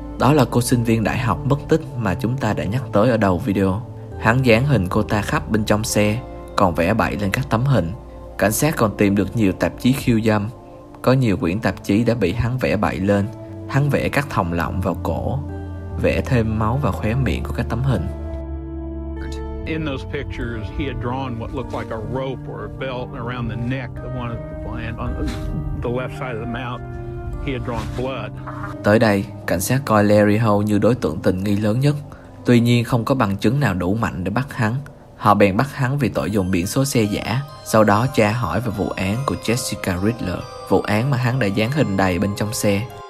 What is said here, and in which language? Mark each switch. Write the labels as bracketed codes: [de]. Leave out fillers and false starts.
[vi] Đó là cô sinh viên đại học mất tích mà chúng ta đã nhắc tới ở đầu video. Hắn dán hình cô ta khắp bên trong xe, còn vẽ bậy lên các tấm hình. Cảnh sát còn tìm được nhiều tạp chí khiêu dâm. Có nhiều quyển tạp chí đã bị hắn vẽ bậy lên. Hắn vẽ các thòng lọng vào cổ, vẽ thêm máu vào khóe miệng của các tấm hình. [en] In those pictures, he had drawn what looked like a rope or a belt around the neck of one of the client on the left side of the mouth. He had drawn blood. [vi] Tới đây, cảnh sát coi Larry Ho như đối tượng tình nghi lớn nhất. Tuy nhiên, không có bằng chứng nào đủ mạnh để bắt hắn. Họ bèn bắt hắn vì tội dùng biển số xe giả. Sau đó tra hỏi về vụ án của Jessica Riddler, vụ án mà hắn đã dán hình đầy bên trong xe.